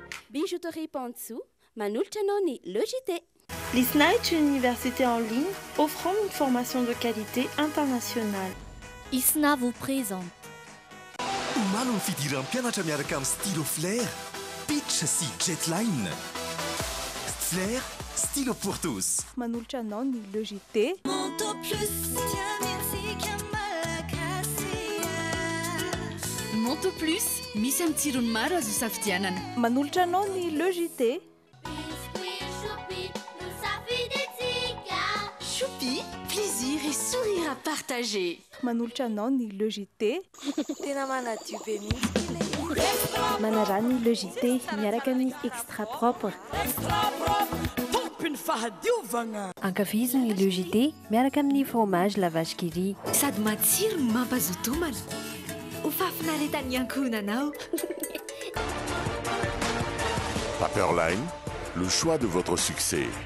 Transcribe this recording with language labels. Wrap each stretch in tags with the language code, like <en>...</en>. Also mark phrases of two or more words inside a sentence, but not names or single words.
<fr>Bijouterie Pantsou, Manulchanoni, Logité. L'ISNA est une université en ligne offrant une formation de qualité internationale. ISNA vous présente.</fr> <mg>Omaly ny fidiran'ny mpianatra miaraka amin'ny stylo Flair, Pitch sy Jetline.</mg> <fr>Flair, stylo pour tous.</fr> <mg>Manolotra anao ny Logité. Monto Plus, misy amin'ny tsirony maro azo safidianana. Manolotra anao ny Logité.</mg> <fr>Choupi, plaisir et sourire à partager.</fr> <mg>Manolotra anao ny Logité. Tena manadio be mihitsy. Manara ny Logité miaraka amin'ny</mg> <fr>extra propre.</fr> <mg>Tompiny fahadiovana. Ankafizo ny Logité miaraka amin'ny</mg> <fr>fromage la vache qui rit.</fr> <mg>Sady matsiro no mampazoto homana. Ho fafinaretan'ny ankohonanao.</mg> <fr>Paperline, le choix de votre succès.</fr>